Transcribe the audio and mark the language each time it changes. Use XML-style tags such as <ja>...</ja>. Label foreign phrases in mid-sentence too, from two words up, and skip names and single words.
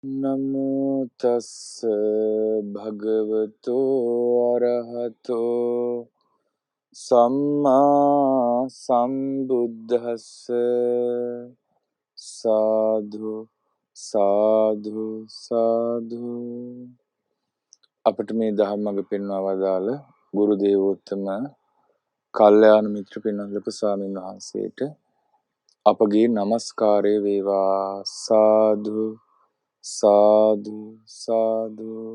<pi>නමෝ තස්ස භගවතෝ අරහතෝ සම්මා සම්බුද්දස්ස සාදු සාදු සාදු.</pi> <si>අපට මේ ධර්මග පෙන්වා වදාළ ගුරු දේවෝත්තම කල්යාණ මිත්‍ර පින්වත්නි ස්වාමීන් වහන්සේට අපගේ নমස්කාරය වේවා.</si> <pi>සාදු සාදු සාදු.</pi>